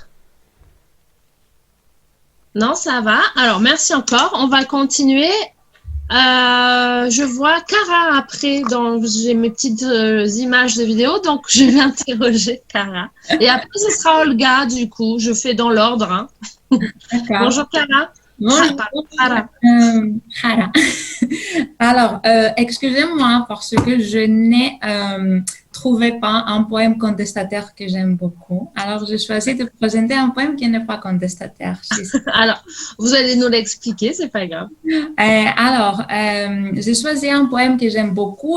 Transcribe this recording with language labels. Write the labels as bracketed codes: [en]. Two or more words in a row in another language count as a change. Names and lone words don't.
[fr] Non, ça va. Alors, merci encore. On va continuer. Je vois Cara après. J'ai mes petites images de vidéo, donc je vais interroger Cara. Et après, ce sera Olga, du coup. Je fais dans l'ordre. Hein. Bonjour, Cara. Bonjour. Cara. Cara. Alors, excusez-moi parce que je n'ai trouvé pas un poème contestataire que j'aime beaucoup. Alors, j'ai choisi de présenter un poème qui n'est pas contestataire. Alors, vous allez nous l'expliquer, c'est pas grave. J'ai choisi un poème que j'aime beaucoup.